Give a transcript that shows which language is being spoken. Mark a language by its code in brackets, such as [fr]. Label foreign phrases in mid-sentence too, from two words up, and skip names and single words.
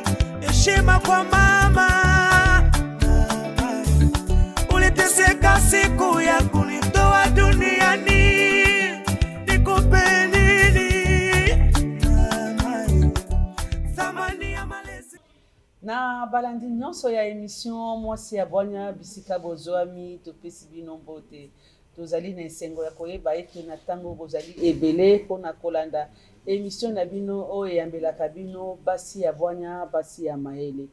[sw] Heshima kwa mama, mama. Uliteseka siku ya kunitoa duniani, nikupe nini mama? Thamani ya malezi. [ln] Na balandi nyonso ya émission mwasi ya bwanya bisika bozwami topesi bino mbote tozali na esengo ya koyeba ete na ntango bozali ebele mpona kolanda émission na bino oyo eyambelaka bino basi ya bwanya basi ya mayele.